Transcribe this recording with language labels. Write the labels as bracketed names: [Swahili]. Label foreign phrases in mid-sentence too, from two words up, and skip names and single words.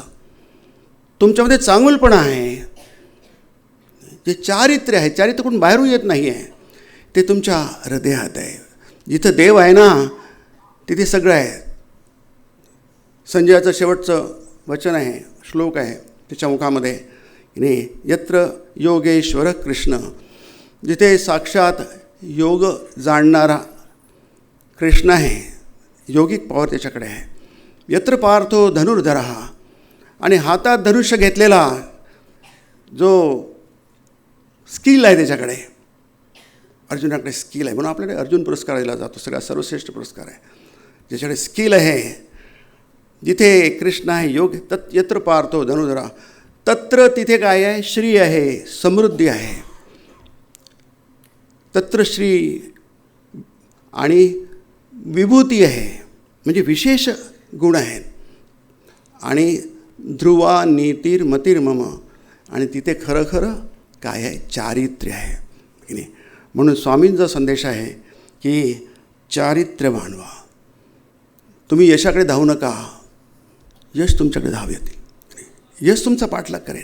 [Marathi] तुमच्यामध्ये चांगुलपणा आहे, जे चारित्र्य आहे, चारित्र्य कोण बाहेरून येत नाही आहे, ते तुमच्या हृदयात आहे. जिथं देव आहे ना तिथे सगळं आहे. संजयाचं शेवटचं वचन आहे, श्लोक आहे त्याच्या मुखामध्ये की नाही, [Sanskrit] यत्र योगेश्वर कृष्ण [Marathi] जिथे साक्षात योग जाणणारा कृष्ण आहे, योगिक पॉवर त्याच्याकडे आहे. [Sanskrit] यत्र पार्थो धनुर्धरः, [Marathi] आणि हातात धनुष्य घेतलेला जो स्किल आहे त्याच्याकडे, अर्जुनाकडे स्किल आहे, म्हणून आपल्याकडे अर्जुन पुरस्कार दिला जातो, सगळ्यात सर्वश्रेष्ठ पुरस्कार आहे. ज्याच्याकडे स्किल आहे, जिथे कृष्ण आहे, [Sanskrit] योग यत्र पार्थो धनुर्धरः, तत्र [Marathi] तिथे काय आहे, श्री आहे, समृद्धी आहे. तत्र श्री आणि विभूती आहे, म्हणजे विशेष गुण आहेत. [Sanskrit] आणि ध्रुवा नीतीर मतीर मम, [Marathi] आणि तिथे खरं खरं काय आहे, चारित्र्य आहे की नाही. म्हणून स्वामींचा संदेश आहे की चारित्र्य मानवा. तुम्ही यशाकडे धावू नका, यश तुमच्याकडे धाव येतील, यश तुमचा पाठलाग करेन.